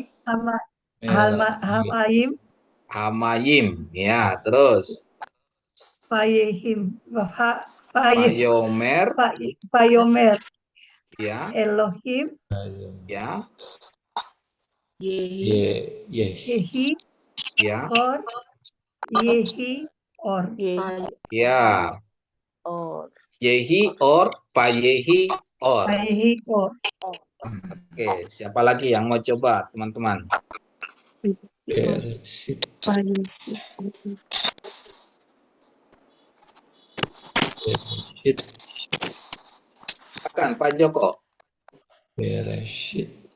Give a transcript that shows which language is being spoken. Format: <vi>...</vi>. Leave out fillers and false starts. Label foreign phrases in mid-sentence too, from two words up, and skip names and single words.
<he>Hamayim,</he> <id>Hamayim, ya, terus</id> <he>Payehim, Payomer, Payomer,</he> <id>Ya.</id> <he>Elohim,</he> <id>Ya.</id> <he>Yehi. Yehi,</he> <id>Ya.</id> <he>Or, Yehi, Or. Ya. Yehi or, Payehi or. Yehi, Or.</he> <id>Oke, siapa lagi yang mau coba, teman-teman?</id> <he>Bereshit. Bereshit.</he> <id>Silakan Pak Joko.</id> <he>Bereshit.</he>